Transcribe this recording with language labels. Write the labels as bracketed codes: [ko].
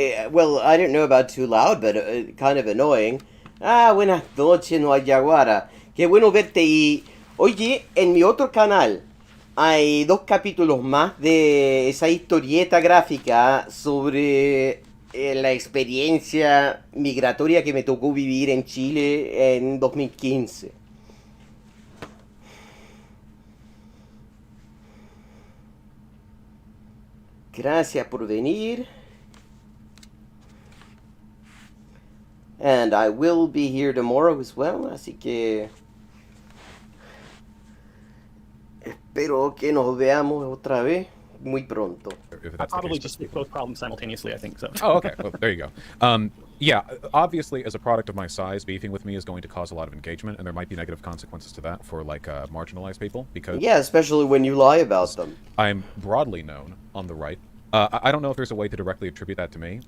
[en] well, I didn't know about too loud, but kind of annoying. [es] Buenas noches, Nueva Yaguara. Qué bueno verte y... Oye, en mi otro canal hay 2 capítulos más de esa historieta gráfica sobre la experiencia migratoria que me tocó vivir en Chile en 2015. Gracias por venir. [en] And I will be here tomorrow as well, [es] así que espero que nos veamos otra vez muy pronto. [en] I'll probably just fix both problems simultaneously, I think so. Oh, okay. Well, there you go. Yeah, obviously, as a product of my size, beefing with me is going to cause a lot of engagement, and there might be negative consequences to that for, marginalized people, because... Yeah, especially when you lie about them. I'm broadly known on the right. I don't know if there's a way to directly attribute that to me.